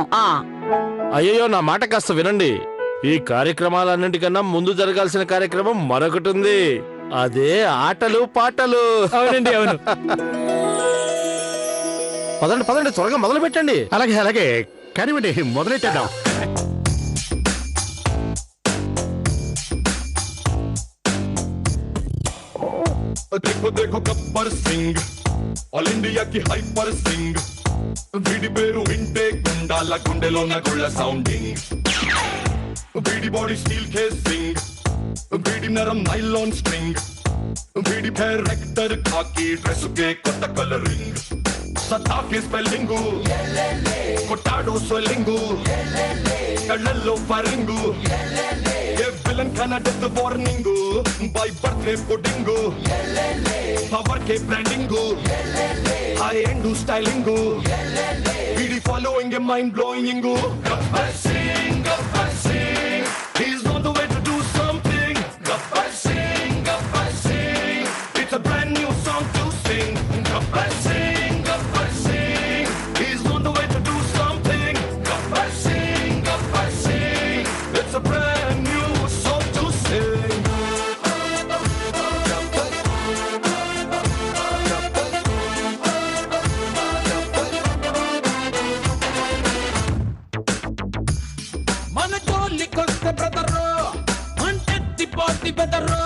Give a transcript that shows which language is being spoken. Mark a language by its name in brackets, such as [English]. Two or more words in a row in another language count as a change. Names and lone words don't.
[Telugu] అయ్యో, నా మాట కాస్త వినండి. ఈ కార్యక్రమాలన్నింటికన్నా ముందు జరగాల్సిన కార్యక్రమం మరొకటి ఉంది. అదే ఆటలు పాటలు. అవునండి, అవును. పదండి పదండి, త్వరగా మొదలు పెట్టండి. అలాగే అలాగే, కానివ్వండి, మొదలెట్టేద్దాం. [Hindi] देखो देखो गब्बर सिंह, [Telugu] ఆల్ ఇండియాకి హైపర్ సింగ్. వీడి పేరు వింటే గుండాల గుండెలో నగుళ్ళ సౌండింగ్. వీడి బాడీ [English] steel casing, [Telugu] వీడి నరం [English] nylon string. [Telugu] వీడి క్యారెక్టర్ [English] khaki dress [Telugu] కే కొత్త కలరింగ్. సతాకి స్పెల్లింగు, కొట్టాడో స్వెల్లింగు, కళ్ళల్లో ఫరింగు. ఏ విలన్ కన్నా [English] death warning, by birthday pudding, [Telugu] పవర్ కే బ్రాండింగు, [English] high end styling. [Telugu] వీడి [English] following a mind blowing. [Telugu] గబ్బర్ సింగ్, గబ్బర్ సింగ్, [English] he's on the way to do something. Gabbar Singh, Gabbar Singh, it's a brand new song to sing. Gabbar Singh, Gabbar Singh, he's on the way to do something. Gabbar Singh, Gabbar Singh, it's a brand new song to sing. [Telugu] మన జోలికొస్తే బ్రదరు అంటెత్తి పోతి బెదరు.